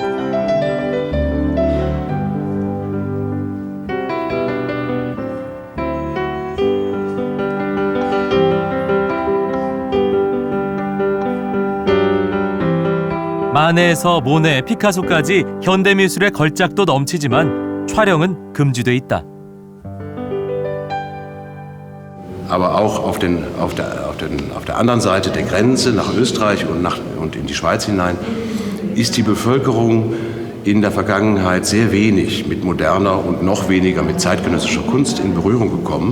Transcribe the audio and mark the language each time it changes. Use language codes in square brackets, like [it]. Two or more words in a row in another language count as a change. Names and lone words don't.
[ko] 마네에서 모네, 피카소까지 현대미술의 걸작도 넘치지만 촬영은 금지돼 있다. [de] Aber auch auf der anderen Seite der Grenze nach Österreich und in die Schweiz hinein ist die Bevölkerung in der Vergangenheit sehr wenig mit moderner und noch weniger mit zeitgenössischer Kunst in Berührung gekommen.